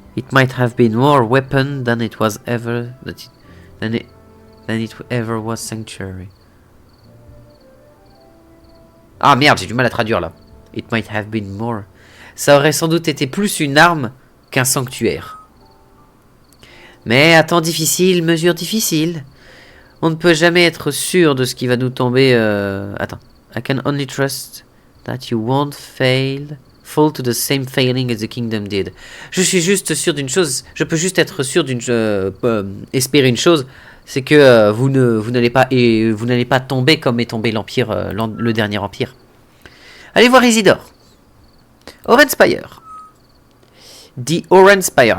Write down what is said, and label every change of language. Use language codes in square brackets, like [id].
[en] It might have been more weapon than it was ever... Than it ever was sanctuary. [fr] Ah merde, j'ai du mal à traduire là. [en] It might have been more. [fr] Ça aurait sans doute été plus une arme qu'un sanctuaire. Mais à temps difficile, mesure difficile. On ne peut jamais être sûr de ce qui va nous tomber. Attends. [en] I can only trust that you won't fall to the same failing as the kingdom did. [fr] Je suis juste sûr d'une chose. Je peux juste être sûr d'une espérer une chose, c'est que vous n'allez pas tomber comme est tombé l'empire, le dernier empire. Allez voir Isidore. Orenspire. The Orenspire.